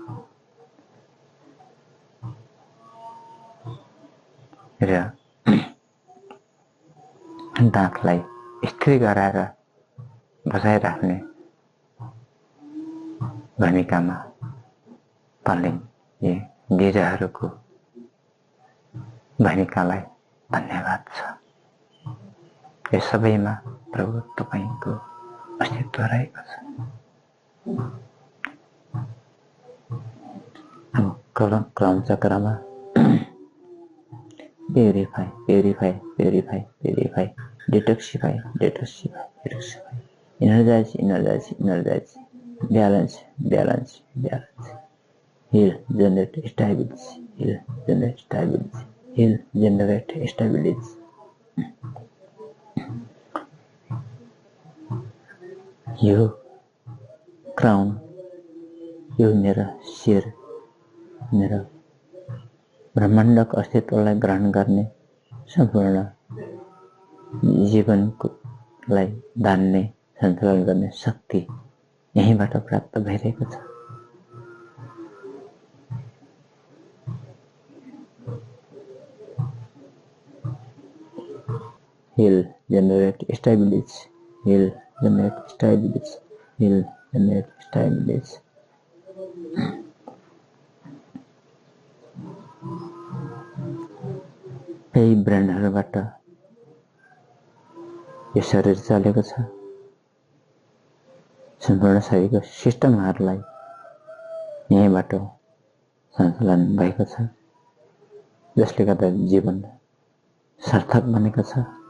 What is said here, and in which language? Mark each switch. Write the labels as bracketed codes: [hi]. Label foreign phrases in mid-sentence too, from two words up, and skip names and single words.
[ne] र दाँतलाई स्थिर गराएर बसाइराख्ने भूमिकामा पर्ने यी गिराहरूको भूमिकालाई धन्यवाद छ। यस सबैमा प्रभु तपाईको अस्तित्व रहेको छ। क्रम चक्रमा [en] purify purify purify purify, detoxify detoxify detoxify, energize energize energize, balance balance balance, heal generate stability, heal generate stability, heal generate stability, हील जनरेट स्टेबिलिटी, हील जनरेट स्टेबिलिटी। [ne] यो क्राउन, यो मेरो शिर, मेरो ब्रह्माण्डको अस्तित्वलाई ग्रहण गर्ने, सम्पूर्ण जीवनकोलाई धान्ने, सञ्चालन गर्ने शक्ति यहीँबाट प्राप्त भइरहेको छ। [en] Heal, generate stability. Heal, generate stability. Heal, generate stability. [ne] यही ब्रेनहरूबाट यो शरीर चलेको छ। सम्पूर्ण शरीरको सिस्टमहरूलाई यहीँबाट सञ्चालन भएको छ, जसले गर्दा जीवन सार्थक बनेको छ।